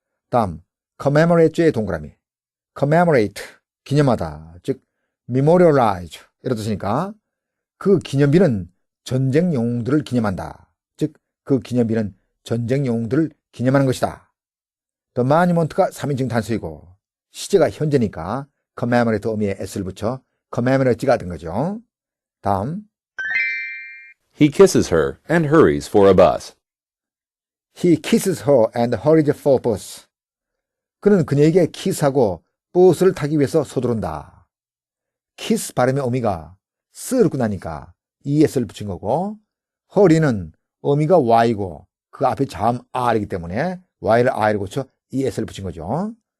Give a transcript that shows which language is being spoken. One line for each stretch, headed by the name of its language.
Korean: 다음 commemorate의 동그라미 commemorate, 기념하다, 즉 memorialize 이런 뜻이니까 그 기념비는 전쟁 영웅들을 기념한다. 즉 그 기념비는 전쟁 영웅들을 기념하는 것이다.
English: The monument
Korean: 가 3인칭 단수이고 시제가 현재니까 commemorate 어미에 s를 붙여 commemorate가 된 거죠. 다음
English: He kisses her and hurries for a bus. He kisses her and hurries for a bus.
Korean: 그는 그녀에게 키스하고 버스를 타기 위해서 서두른다. 키스 발음의 어미가 스를 끝나니까 es를 붙인 거고 hurry는 어미가 y고 그 앞에 자음 r이기 때문에 y를 r을 고쳐 es를 붙인 거죠.